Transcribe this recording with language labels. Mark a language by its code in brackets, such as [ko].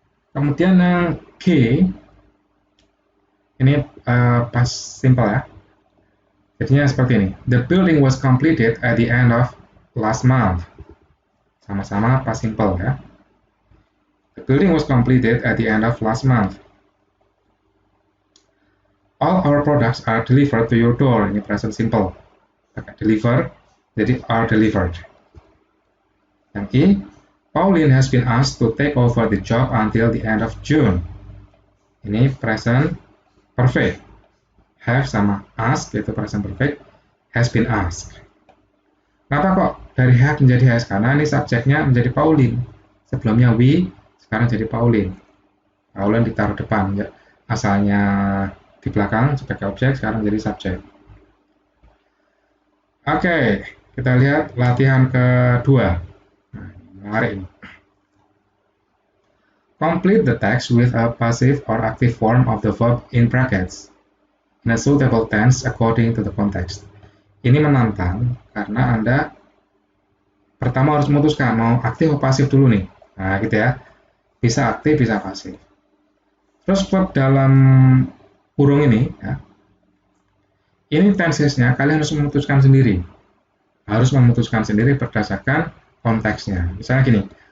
[id] Kemudian yang G ini past simple ya. Jadinya seperti ini. [en] The building was completed at the end of last month. [id] Sama-sama past simple ya. [en] The building was completed at the end of last month. All our products are delivered to your door. [id] Ini present simple. Pakai deliver, jadi [en] are delivered. [id] Yang I, [en] Pauline has been asked to take over the job until the end of June. [id] Ini present perfect. Have sama ask, yaitu present perfect, [en] has been asked. [id] Kenapa kok dari have menjadi has? Karena ini subjeknya menjadi Pauline. Sebelumnya we, sekarang jadi Pauline. Pauline ditaruh depan. Ya. Asalnya di belakang sebagai objek, sekarang jadi subjek. Oke, kita lihat latihan kedua. Nah, menarik ini. [en] Complete the text with a passive or active form of the verb in brackets in a suitable tense according to the context. [id] Ini menantang karena Anda pertama harus memutuskan mau aktif atau pasif dulu nih. Nah, gitu ya. Bisa aktif, bisa pasif. Terus verb dalam kurung ini ya. Ini tensesnya kalian harus memutuskan sendiri. Harus memutuskan sendiri berdasarkan konteksnya. Misalnya gini.